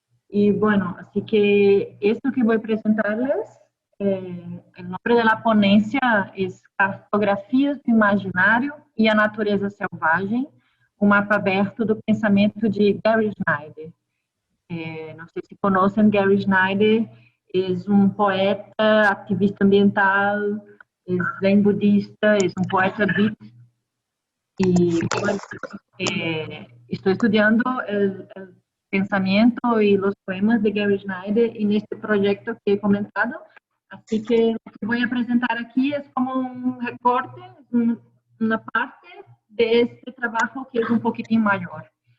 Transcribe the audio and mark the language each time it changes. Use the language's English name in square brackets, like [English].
[Spanish] Y bueno, así que esto que voy a presentarles, el nombre de la ponencia es [Portuguese] Cartografias do Imaginário e a Natureza Selvagem, um mapa aberto do pensamento de Gary Snyder. Não sei se conhecem Gary Snyder, é um poeta, ativista ambiental, é zen budista, é um poeta beat. [Spanish] Y bueno, estoy estudiando el pensamiento y los poemas de Gary Snyder en este proyecto que he comentado. Así que lo que voy a presentar aquí es como un recorte, una parte de este trabajo que es un poquitín mayor.